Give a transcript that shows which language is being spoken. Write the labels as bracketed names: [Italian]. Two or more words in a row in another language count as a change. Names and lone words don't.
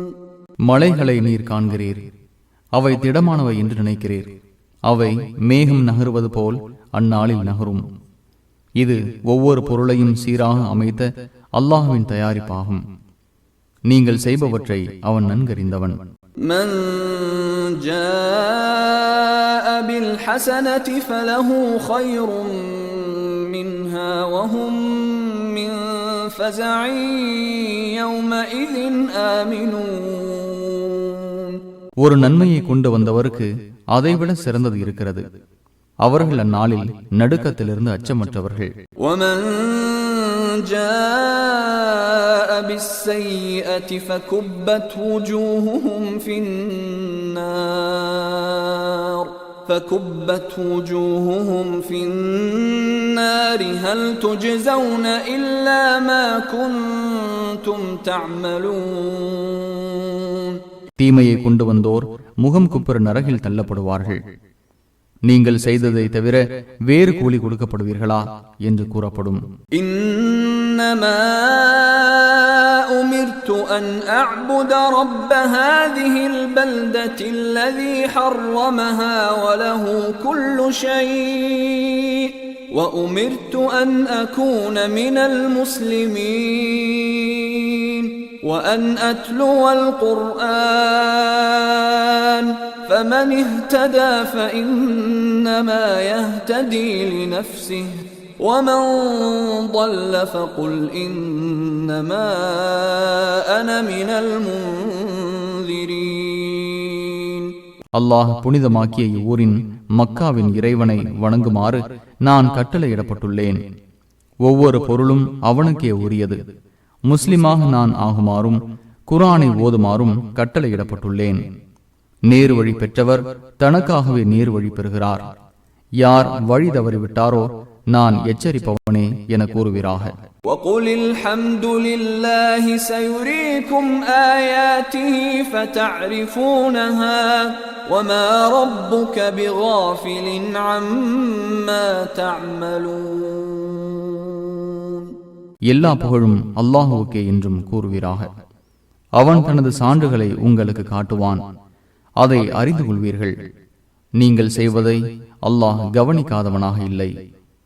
[Tamil] மலைகளை நீர் காண்கிறீர், அவை திடமானவை என்று நினைக்கிறீர். அவை மேகம் நகருவது போல் அந்நாளில் நகரும். இது ஒவ்வொரு பொருளையும் சீராக அமைத்த அல்லாஹ்வின் தயாரிப்பாகும். நீங்கள் செய்பவற்றை அவன் நன்கறிந்தவன். [Arabic] من جاء بالحسنة فله خير منها وهم من فزع يومئذ آمنون. [Tamil] ஒரு நன்மையை கொண்டு வந்தவருக்கு அதைவிட சிறந்தது இருக்கிறது. அவர்கள் அந்நாளில் நடுக்கத்திலிருந்து அச்சமற்றவர்கள். [Arabic] ومن جاء بالسيئة فكبت وجوههم في النار هل تجزون إلا ما كنتم تعملون. [Tamil] தீமையை கொண்டு வந்தோர் முகம் குப்புற நரகில் தள்ளப்படுவார்கள். நீங்கள் செய்ததை தவிர வேறு கூலி கொடுக்கப்படுவீர்களா என்று கூறப்படும். [Arabic] إنما أمرت أن أعبد رب هذه البلدة الذي حرمها وله كل شيء و أمرت أن أكون من المسلمين و أن أتلو القرآن فمن اهتدى فإنما يهتدي لنفسه ومن ضل فقل إنما أنا من المنذرين. [Tamil] அல்லாஹ் புனிதமாக்கிய இவ்வூரின் மக்காவின் இறைவனை வணங்குமாறு நான் கட்டளையிடப்பட்டுள்ளேன். ஒவ்வொரு பொருளும் அவனுக்கே உரியது. முஸ்லிமாக நான் ஆகுமாறும் குர்ஆனை ஓதுமாறும் கட்டளையிடப்பட்டுள்ளேன். நேர் வழி பெற்றவர் தனக்காகவே நேர் வழி பெறுகிறார். யார் வழி தவறிவிட்டாரோ நான் எச்சரிப்பவனே என கூறுவீராக. [Arabic] وَقُلِ الْحَمْدُ لِلَّهِ سَيُرِيكُمْ آيَاتِهِ فَتَعْرِفُونَهَا وَمَا رَبُّكَ بِغَافِلٍ عَمَّا تَعْمَلُونَ. [Tamil] எல்லா புகழும் அல்லாஹுவுக்கே என்றும் கூறுவீராக. அவன் தனது சான்றுகளை உங்களுக்கு காட்டுவான். அதை அறிந்து கொள்வீர்கள். நீங்கள் செய்வதை அல்லாஹ் கவனிக்காதவனாக இல்லை.